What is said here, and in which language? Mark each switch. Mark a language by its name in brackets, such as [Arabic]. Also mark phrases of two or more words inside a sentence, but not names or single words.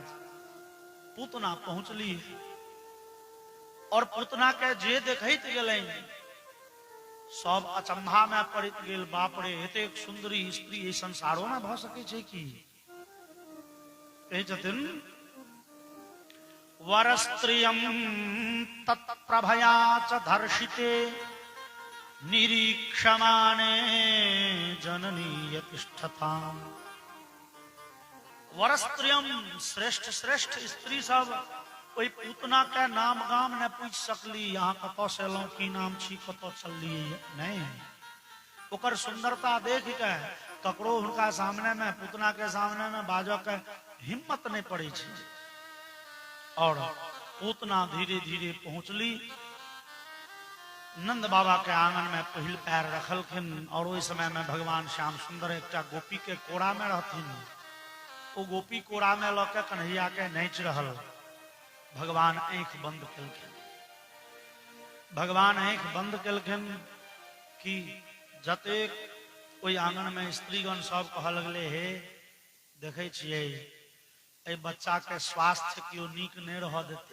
[Maithili] पूतना पहुंचली और पूतना के जे देखैत गेलै सब अचंभा में पड़ित गेल। बाप रे, एतेक सुंदरी स्त्री एहि संसारो में भ सकै छै कि? कहै छथिन [Sanskrit] वरस्त्रियम तत्प्रभया च धर्षिते निरीक्षमाणे जननी यतिष्ठताम्। [Maithili] वरस्त्रियम श्रेष्ठ श्रेष्ठ स्त्री सब कोई पूतना के नाम गाम न पूछ सकली, यहाँ कत से एलौं, की नाम छी, कत चललिए नहीं। ओकर सुंदरता देख के ककरो हुनका सामने में, पूतना के सामने में बाजो के हिम्मत नहीं पड़ी छै। और पूतना धीरे धीरे पहुंचली, नंद बाबा के आंगन में पहिल पैर रखलखिन। और ओहि समय में भगवान श्याम सुंदर एक गोपी के कोरा में रहथिन। वो गोपी कोरा में लके कन्हैया के नाच रहल। भगवान आंख बंद केलखिन। भगवान आंख बंद केलखिन कि जतेक ओहि आंगन में स्त्रीगण सब कह लगले, हे देखे छियै ए बच्चा के स्वास्थ्य क्यों नीक नहीं रह देते।